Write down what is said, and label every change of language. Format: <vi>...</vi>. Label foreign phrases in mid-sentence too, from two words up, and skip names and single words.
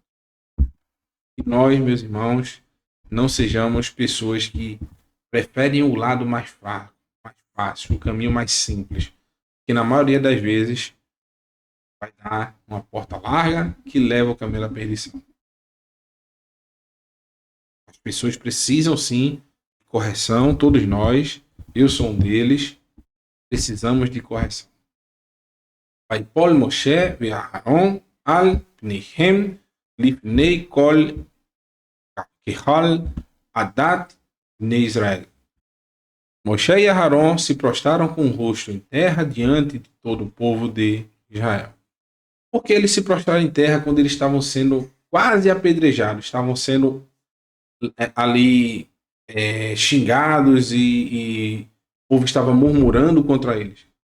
<pt>E nós, meus irmãos, não sejamos pessoas que preferem o lado mais fácil, o caminho mais simples, que na maioria das vezes vai dar uma porta larga que leva o caminho à perdição. As pessoas precisam sim de correção, todos nós, eu sou um deles, precisamos de correção.</pt> <he>ויפול משה ואהרון על פניהם לפני כל קהל הדת בני Israel.</he> <pt>Moshe e Aharon se prostraram com o rosto em terra diante de todo o povo de Israel. Por que eles se prostraram em terra quando eles estavam sendo quase apedrejados, estavam sendo ali xingados e o povo estava murmurando contra eles?</pt>